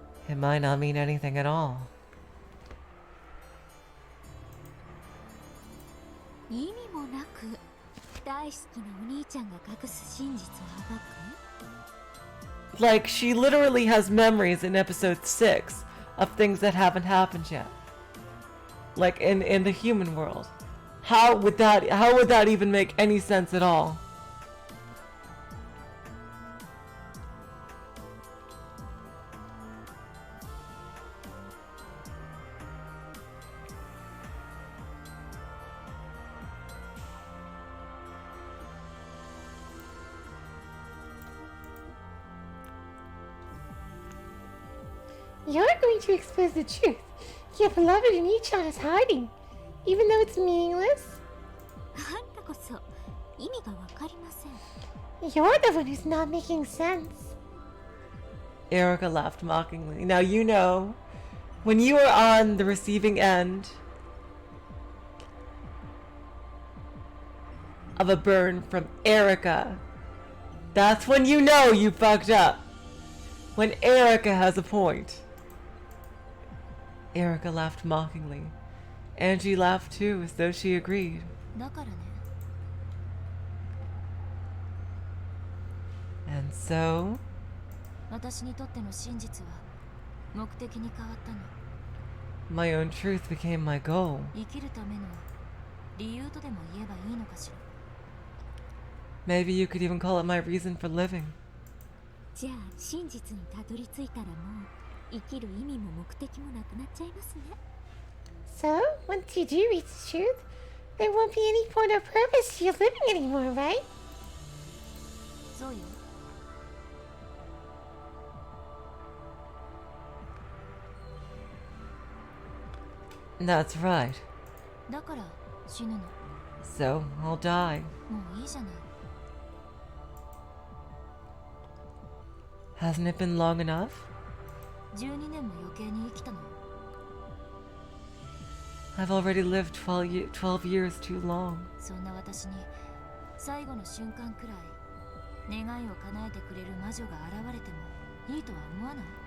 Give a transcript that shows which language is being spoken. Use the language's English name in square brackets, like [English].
[English] It might not mean anything at all. [Japanese] 意味もなく大好きなお兄ちゃんが隠す真実を暴く [English] Like, she literally has memories in episode 6 of things that haven't happened yet. Like, in the human world. How would that even make any sense at all? You're going to expose the truth. Your beloved Onichan is hiding, even though it's meaningless. [Japanese] あんたこそ意味がわかりません [English] You're the one who's not making sense. Erika laughed mockingly. Now, you know, when you are on the receiving end of a burn from Erika, that's when you know you fucked up. When Erika has a point. Erika laughed mockingly. Angie laughed too, as though she agreed. [Japanese] だからね [English] And so, [Japanese] 私にとっての真実は目的に変わったの [English] my own truth became my goal. [Japanese] 生きるための理由とでも言えばいいのかしら [English] Maybe you could even call it my reason for living. [Japanese] じゃあ真実にたどり着いたらもう生きる意味も目的もなくなっちゃいますね [English] So, once you do reach the truth, there won't be any point or purpose to your living anymore, right? [Japanese] そうよ [English] That's right. [Japanese] だから死ぬの [English] So, I'll die. [Japanese] もういいじゃない [English] Hasn't it been long enough? [Japanese] 12年も余計に生きたの [English] I've already lived 12 years too long. [Japanese] そんな私に最後の瞬間くらい願いを叶えてくれる魔女が現れてもいいとは思わない